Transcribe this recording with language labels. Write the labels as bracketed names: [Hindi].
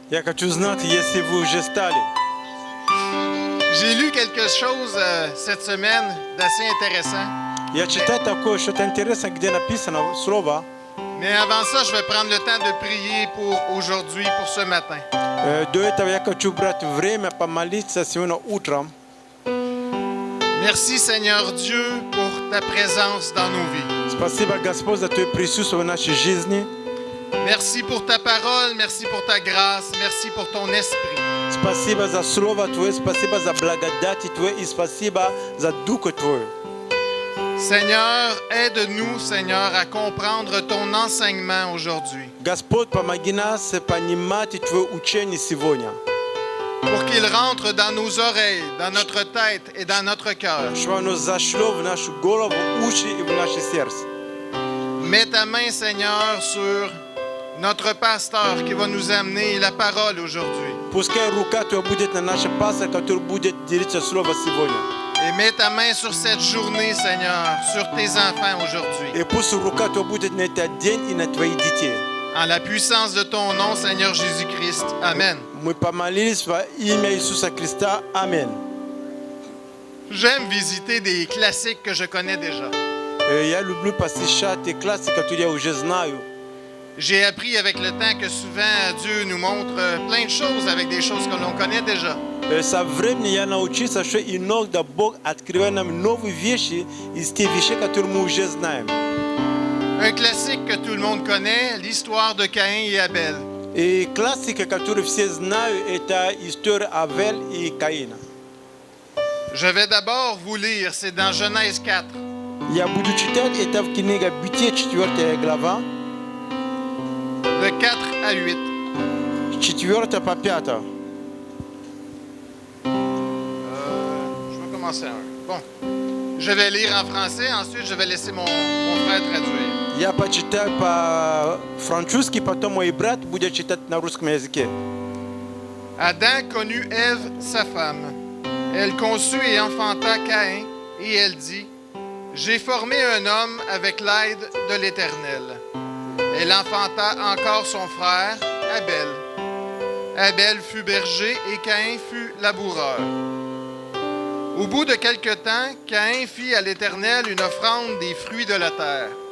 [Russian] Я хочу знать, если вы уже стали. [French] J'ai lu quelque chose cette semaine d'assez intéressant. [Russian] Я читаю такое что-то интересное, где написано слово. [French] Mais avant ça, je vais prendre le temps de prier pour aujourd'hui, pour ce matin. [Russian] До этого я хочу брать время помолиться сегодня утром. [French] Merci Seigneur Dieu pour ta présence dans nos vies. [Russian] Спасибо, Господь, за Твое присутствие в нашей жизни. [French] Merci pour ta parole, merci pour ta grâce, merci pour ton esprit. [Russian] Спасибо за Слово Твое, спасибо за благодать Твою и спасибо за Дух Твой. [French] Seigneur, aide-nous, Seigneur, à comprendre ton enseignement aujourd'hui. [Russian] Господь, помоги нас понимать Твое учение сегодня. [French] Pour qu'il rentre dans nos oreilles, dans notre tête et dans notre cœur. [Russian] Чтобы оно зашло в нашу голову, уши и в наше сердце. [French] Mets ta main, Seigneur, sur notre pasteur qui va nous amener la parole aujourd'hui. [Russian] Пускай рука Твоя будет на нашем пастыре, который будет делиться Слово сегодня. [French] Et mets ta main sur cette journée, Seigneur, sur tes enfants aujourd'hui. [Russian] И пусть рука Твоя будет на этот день и на Твоих детей. [French] En la puissance de ton nom, Seigneur Jésus-Christ. Amen. [Russian] Мы помолились во имя Иисуса Христа. Аминь. [French] J'aime visiter des classiques que je connais déjà. [Russian] Я люблю посещать те классы, которые я уже знаю. [French] J'ai appris avec le temps que souvent Dieu nous montre plein de choses avec des choses que l'on connaît déjà. [Russian] Со временем я научился, что иногда Бог открывает нам новые вещи из тех вещей, которые мы уже знаем. [French] Un classique que tout le monde connaît, l'histoire de Caïn et Abel. [Russian] И классика, которую все знают, это история Авеля и Каина. [French] Je vais d'abord vous lire, c'est dans Genèse 4. [Russian] Я буду читать это в книге Бытие, 4 глава, [French] De 4 à 8. [Russian] 4 по 5. [French] Je vais commencer un. Bon. Je vais lire en français, ensuite je vais laisser mon frère traduire. [Russian] Я почитаю по-французски, потом мой брат будет читать на русском языке. [French] Adam connut Ève, sa femme. Elle conçut et enfanta Caïn, et elle dit, « J'ai formé un homme avec l'aide de l'Éternel. » Elle enfanta encore son frère, Abel. Abel fut berger et Caïn fut laboureur. Au bout de quelque temps, Caïn fit à l'Éternel une offrande des fruits de la terre.